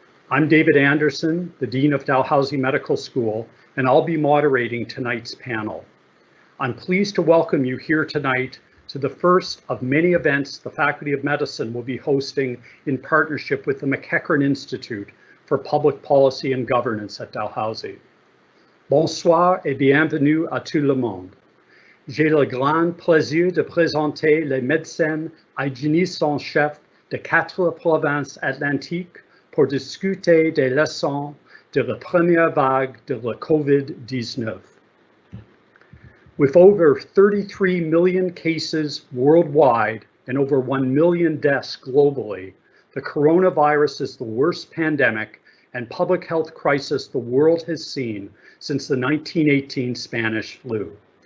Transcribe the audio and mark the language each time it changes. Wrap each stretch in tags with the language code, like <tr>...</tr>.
<en>I'm David Anderson, the Dean of Dalhousie Medical School, and I'll be moderating tonight's panel. I'm pleased to welcome you here tonight to the first of many events the Faculty of Medicine will be hosting in partnership with the McEachern Institute for Public Policy and Governance at Dalhousie.</en> <fr>Bonsoir et bienvenue à tout le monde. J'ai le grand plaisir de présenter les médecins hygiénistes en chef de 4 provinces atlantiques pour discuter des leçons de la première vague de la COVID-19.</fr> <en>With over 33 million cases worldwide and over 1 million deaths globally, the coronavirus is the worst pandemic and public health crisis the world has seen since the 1918 Spanish flu.</en>